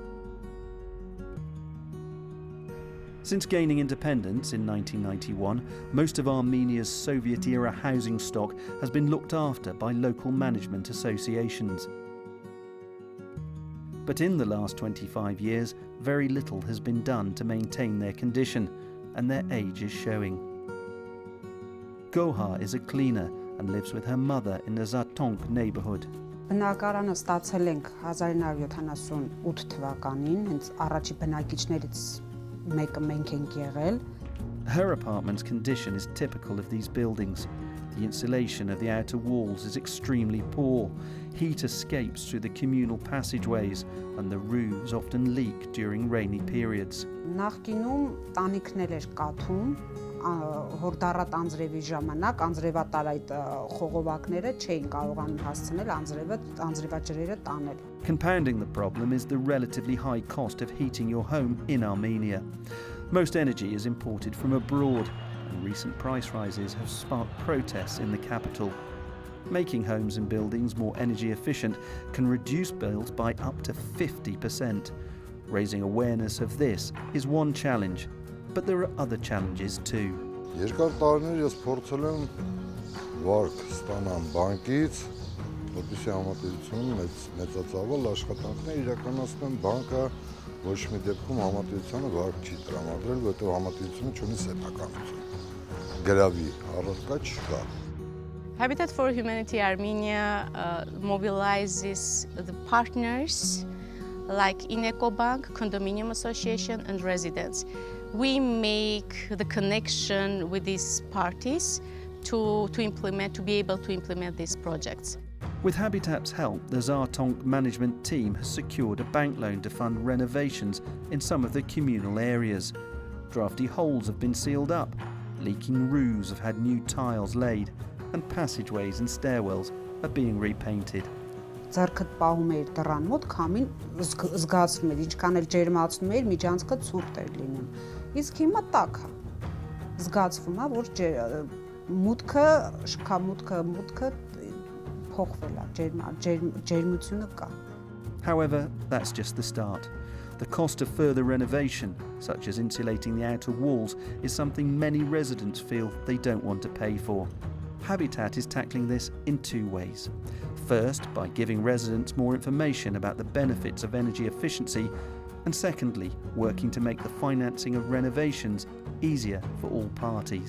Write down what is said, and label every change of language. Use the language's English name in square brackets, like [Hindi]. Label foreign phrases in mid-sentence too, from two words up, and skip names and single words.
[English] Since gaining independence in 1991, most of Armenia's Soviet-era housing stock has been looked after by local management associations. But in the last 25 years, very little has been done to maintain their condition, and their age is showing. Goha is a cleaner and lives with her mother in the Zatonk neighborhood. [Armenian] Բնակարանը ստացել ենք 1978 թվականին, հենց առաջի բնակիչներից մեկը մենք ենք եղել. [English] Her apartment's condition is typical of these buildings. The insulation of the outer walls is extremely poor. Heat escapes through the communal passageways and the roofs often leak during rainy periods. [Armenian] Նախկինում տանիքներ էր կաթում, հորդառատ անձրևի ժամանակ անձրևատար այդ խողովակները չէին կարողանում հասցնել անձրևաջրերը տանել. [English] Compounding the problem is the relatively high cost of heating your home in Armenia. Most energy is imported from abroad, and recent price rises have sparked protests in the capital. Making homes and buildings more energy efficient can reduce bills by up to 50%. Raising awareness of this is one challenge, but there are other challenges too. [Armenian] Երկար տարիներ ես փորձել եմ վարկ ստանամ բանկից, որպեսզի համատեղությունը մեծացավալ աշխատանքներ իրականացնեմ, բանկը ոչ մի դեպքում համատեղությանը վարկ չի տրամադրել, որովհետև համատեղությունը չունի սեփականություն։ Գրավի առարկա չկա։ [English] Habitat for Humanity Armenia mobilizes the partners like Ecobank, Condominium Association and residents. We make the connection with these parties to be able to implement these projects. With Habitat's help, the Zatonk management team has secured a bank loan to fund renovations in some of the communal areas. Drafty holes have been sealed up, leaking roofs have had new tiles laid, and passageways and stairwells are being repainted. [Armenian] Ձեռքդ պահում էր դռան մոտ, քամին զգացվում էր, ինչքան էլ ջերմացնում էր, միջանցքը ցուրտ էր լինում։ Իսկ հիմա տաք է։ Զգացվում է, որ մուտքը, շքամուտքը փոխվել է, ջերմությունը կա։ [English] However, that's just the start. The cost of further renovation, such as insulating the outer walls, is something many residents feel they don't want to pay for. Habitat is tackling this in two ways. First, by giving residents more information about the benefits of energy efficiency, and secondly, working to make the financing of renovations easier for all parties.